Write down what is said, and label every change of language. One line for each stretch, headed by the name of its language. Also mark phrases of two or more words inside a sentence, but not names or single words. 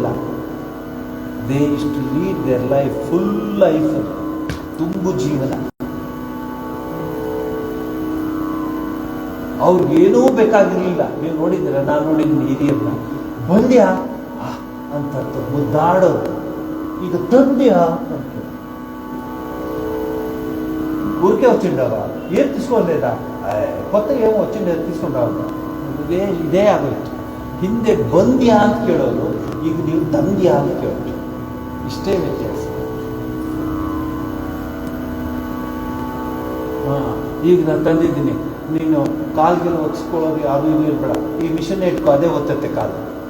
English: they is to lead their life, full life,
Kannada: ತುಂಬು ಜೀವನ. ಅವ್ರಿಗೇನೂ ಬೇಕಾಗಿರಲಿಲ್ಲ. ನೀವು ನೋಡಿದ್ದೀರ, ನಾನು ನೋಡಿದ್ದೀನಿ ಹಿರಿಯರನ್ನ. ಬಂದ್ಯಾ ಅಂತ ಮುದ್ದಾಡೋದು. ಈಗ ತಂದ್ಯಾ ಅಂತ
Telugu: ఊరికే వచ్చిండవా, ఏం తీసుకోలేదా, కొత్తగా ఏమో వచ్చిండే తీసుకుంటావు.
Kannada: ಇದೇ ಆಗೋಯ್ತು. ಹಿಂದೆ ಬಂದ್ಯಾ ಅಂತ ಕೇಳೋದು, ಈಗ ನೀವು ತಂದ್ಯಾ ಅಂತ ಕೇಳೋದು. ಇಷ್ಟೇ ವ್ಯತ್ಯಾಸ. ಈಗ ನಾನು ತಂದಿದ್ದೀನಿ, ನೀನು ಕಾಲ್ಗೆಲ್ಲ ಒತ್ಸ್ಕೊಳ್ಳೋದು ಅದು ಇದು ಇರ್ಬೇಡ, ಈ ಮಿಷನ್ ಇಟ್ಕೋ, ಅದೇ ಒತ್ತತ್ತೆ ಕಾಲು.